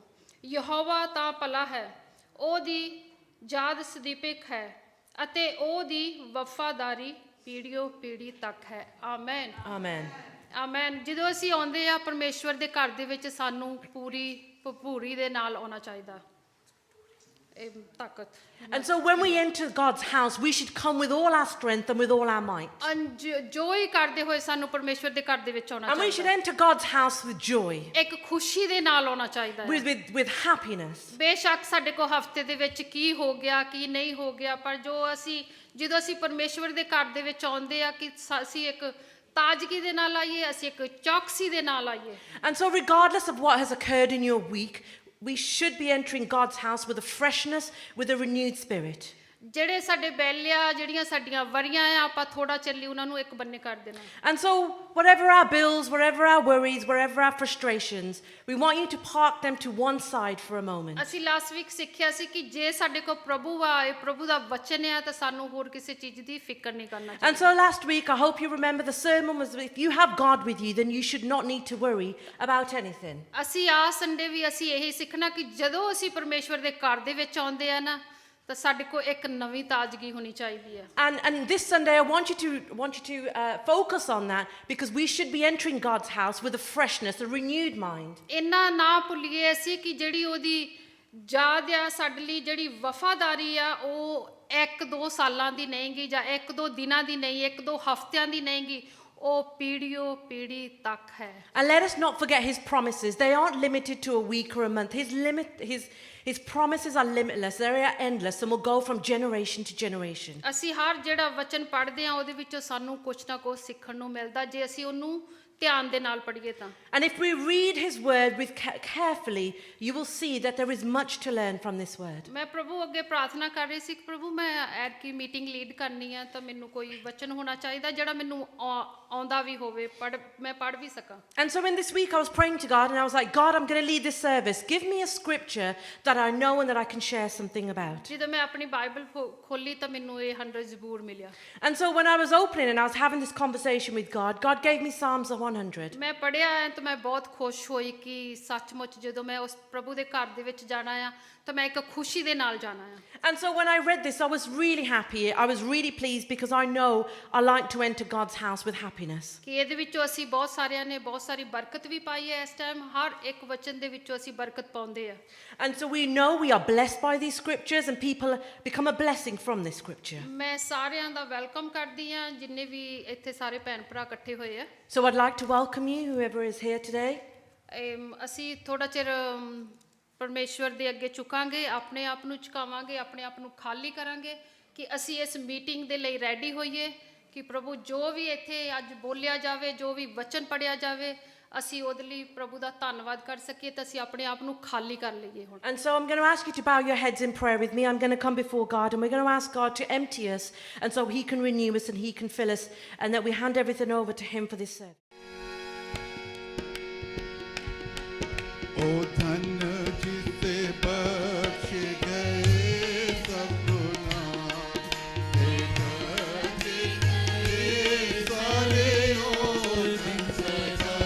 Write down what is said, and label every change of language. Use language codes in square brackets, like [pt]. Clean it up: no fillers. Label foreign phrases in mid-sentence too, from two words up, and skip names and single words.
[pa] ਯਹੋਵਾ ਤਾਂ ਭਲਾ ਹੈ, ਉਹਦੀ ਯਾਦ ਸਦੀਪਿਕ ਹੈ ਅਤੇ ਉਹਦੀ ਵਫਾਦਾਰੀ ਪੀੜ੍ਹੀਓਂ ਪੀੜ੍ਹੀ ਤੱਕ ਹੈ। ਆਮੇਨ। ਆਮੇਨ। ਜਦੋਂ ਅਸੀਂ ਆਉਂਦੇ ਆ ਪਰਮੇਸ਼ਵਰ ਦੇ ਘਰ ਦੇ ਵਿੱਚ ਸਾਨੂੰ ਪੂਰੀ ਭਰਪੂਰੀ ਦੇ ਨਾਲ ਆਉਣਾ ਚਾਹੀਦਾ। ਤਾਕਤ। [en] And so when we enter God's house, we should come with all our strength and with all our might. [pa] ਜੋਈ ਕਰਦੇ ਹੋਏ ਸਾਨੂੰ ਪਰਮੇਸ਼ਵਰ ਦੇ ਘਰ ਦੇ ਵਿੱਚ ਆਉਣਾ [en] And we should [pa] ਚਾਹੀਦਾ। [en] enter God's house with joy, [pa] ਇੱਕ ਖੁਸ਼ੀ ਦੇ ਨਾਲ ਆਉਣਾ ਚਾਹੀਦਾ ਹੈ। [en] with happiness. [pa] ਬੇਸ਼ੱਕ ਸਾਡੇ ਕੋਲ ਹਫਤੇ ਦੇ ਵਿੱਚ ਕੀ ਹੋ ਗਿਆ ਕੀ ਨਹੀਂ ਹੋ ਗਿਆ, ਪਰ ਜਦੋਂ ਅਸੀਂ ਪਰਮੇਸ਼ਵਰ ਦੇ ਘਰ ਦੇ ਵਿੱਚ ਆਉਂਦੇ ਆ ਕਿ ਅਸੀਂ ਇੱਕ ਤਾਜ਼ਗੀ ਦੇ ਨਾਲ ਆਈਏ, ਅਸੀਂ ਇੱਕ ਚੌਕਸੀ ਦੇ ਨਾਲ ਆਈਏ। [en] And so regardless of what has occurred in your week, we should be entering God's house with a freshness, with a renewed spirit. [pa] ਜਿਹੜੇ ਸਾਡੇ ਬੈਲਿਆ ਜਿਹੜੀਆਂ ਸਾਡੀਆਂ ਵਰੀਆਂ ਆ ਆਪਾਂ ਥੋੜਾ ਚੱਲੀ ਉਹਨਾਂ ਨੂੰ ਇੱਕ ਬੰਨੇ ਕਰ ਦੇਣਾ। [en] And so whatever our bills, whatever our worries, whatever our frustrations, we want you to park them to one side for a moment. [pa] ਅਸੀਂ [en] last week [pa] ਸਿੱਖਿਆ ਸੀ ਕਿ ਜੇ ਸਾਡੇ ਕੋਲ ਪ੍ਰਭੂ ਆ, ਪ੍ਰਭੂ ਦਾ ਵਚਨ ਆ ਤਾਂ ਸਾਨੂੰ ਹੋਰ ਕਿਸੇ ਚੀਜ਼ ਦੀ ਫਿਕਰ ਨਹੀਂ ਕਰਨਾ ਚਾਹੀਦਾ। [en] And so last week, I hope you remember the sermon was, if you have God with you, then you should not need to worry about anything. [pa] ਅਸੀਂ ਸੰਡੇ ਵੀ ਅਸੀਂ ਇਹੀ ਸਿੱਖਣਾ ਕਿ ਜਦੋਂ ਅਸੀਂ ਪਰਮੇਸ਼ਵਰ ਦੇ ਘਰ ਦੇ ਵਿੱਚ ਆਉਂਦੇ ਆ ਨਾ ਤਾਂ ਸਾਡੇ ਕੋਲ ਇੱਕ ਨਵੀਂ ਤਾਜ਼ਗੀ ਹੋਣੀ ਚਾਹੀਦੀ ਹੈ। [en] And this Sunday I want you to focus on that, because we should be entering God's house with a freshness, a renewed mind. [pa] ਇੰਨਾ ਨਾ ਭੁੱਲੀਏ ਅਸੀਂ ਕਿ ਜਿਹੜੀ ਉਹਦੀ ਯਾਦ ਆ ਸਾਡੇ ਲਈ, ਜਿਹੜੀ ਵਫਾਦਾਰੀ ਆ ਉਹ 1-2 ਸਾਲਾਂ ਦੀ ਨਹੀਂਗੀ ਜਾਂ 1-2 ਦਿਨਾਂ ਦੀ ਨਹੀਂ, 1-2 ਹਫ਼ਤਿਆਂ ਦੀ ਨਹੀਂਗੀ, ਉਹ ਪੀੜ੍ਹੀਓਂ ਪੀੜ੍ਹੀ ਤੱਕ ਹੈ। [en] And let us not forget his promises. They aren't limited to a week or a month. His promises are limitless. They are endless and will go from generation to generation. [pa] ਅਸੀਂ ਹਰ ਜਿਹੜਾ ਵਚਨ ਪੜ੍ਹਦੇ ਆ ਉਹਦੇ ਵਿੱਚੋਂ ਸਾਨੂੰ ਕੁਛ ਨਾ ਕੁਛ ਸਿੱਖਣ ਨੂੰ ਮਿਲਦਾ ਜੇ ਅਸੀਂ ਉਹਨੂੰ ਧਿਆਨ ਦੇ ਨਾਲ ਪੜ੍ਹੀਏ ਤਾਂ [en] And if we read his word with carefully, you will see that there is much to learn from this word. [pa] ਮੈਂ ਪ੍ਰਭੂ ਅੱਗੇ ਪ੍ਰਾਰਥਨਾ ਕਰ ਰਹੀ ਸੀ ਕਿ ਪ੍ਰਭੂ ਮੈਂ ਐਤਕੀ [en] meeting lead [pa] ਕਰਨੀ ਆ ਤਾਂ ਮੈਨੂੰ ਕੋਈ ਵਚਨ ਹੋਣਾ ਚਾਹੀਦਾ ਜਿਹੜਾ ਮੈਨੂੰ ਆਉਂਦਾ ਵੀ ਹੋਵੇ ਮੈਂ ਪੜ੍ਹ ਵੀ ਸਕਾਂ [en] And so in this week I was praying to God and I was like, God, I'm going to lead this service. Give me a scripture that I know and that I can share something about. [pa] ਜਦੋਂ ਮੈਂ ਆਪਣੀ ਬਾਈਬਲ ਖੋਲੀ ਤਾਂ ਮੈਨੂੰ ਇਹ 100 ਜ਼ਬੂਰ ਮਿਲਿਆ [en] And so when I was opening and I was having this conversation with God, God gave me Psalms 100. [pa] ਮੈਂ ਪੜ੍ਹਿਆ ਹੈ ਤਾਂ ਮੈਂ ਬਹੁਤ ਖੁਸ਼ ਹੋਈ ਕਿ ਸੱਚਮੁੱਚ ਜਦੋਂ ਮੈਂ ਉਸ ਪ੍ਰਭੂ ਦੇ ਘਰ ਦੇ ਵਿੱਚ ਜਾਣਾ ਆ ਤਾਂ ਮੈਂ ਇੱਕ ਖੁਸ਼ੀ ਦੇ ਨਾਲ ਜਾਣਾ ਆ [en] And so when I read this, I was really happy. I was really pleased because I know I like to enter God's house with happiness. [pa] ਕਿ ਇਹਦੇ ਵਿੱਚੋਂ ਅਸੀਂ ਬਹੁਤ ਸਾਰਿਆਂ ਨੇ ਬਹੁਤ ਸਾਰੀ ਬਰਕਤ ਵੀ ਪਾਈ ਹੈ ਇਸ ਟਾਈਮ ਹਰ ਇੱਕ ਵਚਨ ਦੇ ਵਿੱਚੋਂ ਅਸੀਂ ਬਰਕਤ ਪਾਉਂਦੇ ਆ [en] And so we know we are blessed by these scriptures and people become a blessing from this scripture. [pa] ਮੈਂ ਸਾਰਿਆਂ ਦਾ ਵੈਲਕਮ ਕਰਦੀ ਆ ਜਿੰਨੇ ਵੀ ਇੱਥੇ ਸਾਰੇ ਭੈਣ ਭਰਾ ਇਕੱਠੇ ਹੋਏ ਆ [en] So I'd like to welcome you, whoever is here today. [pa] ਅਸੀਂ ਥੋੜਾ ਚਿਰ ਪਰਮੇਸ਼ਵਰ ਦੇ ਅੱਗੇ ਝੁਕਾਂਗੇ ਆਪਣੇ ਆਪ ਨੂੰ ਝੁਕਾਵਾਂਗੇ ਆਪਣੇ ਆਪ ਨੂੰ ਖਾਲੀ ਕਰਾਂਗੇ ਕਿ ਅਸੀਂ ਇਸ ਮੀਟਿੰਗ ਦੇ ਲਈ ਰੈਡੀ ਹੋਈਏ ਕਿ ਪ੍ਰਭੂ ਜੋ ਵੀ ਇੱਥੇ ਅੱਜ ਬੋਲਿਆ ਜਾਵੇ ਜੋ ਵੀ ਵਚਨ ਪੜਿਆ ਜਾਵੇ ਅਸੀਂ ਉਹਦੇ ਲਈ ਪ੍ਰਭੂ ਦਾ ਧੰਨਵਾਦ ਕਰ ਸਕੀਏ ਤਾਂ ਅਸੀਂ ਆਪਣੇ ਆਪ ਨੂੰ ਖਾਲੀ ਕਰ ਲਈਏ ਹੁਣ [en] And so I'm going to ask you to bow your heads in prayer with me. I'm going to come before God and we're going to ask God to empty us and so he can renew us and he can fill us and that we hand everything over to him for this service. [hi] O धन जिसे बख्श गए सब गुनाह, देखते गए सारे ओ दिन सदा।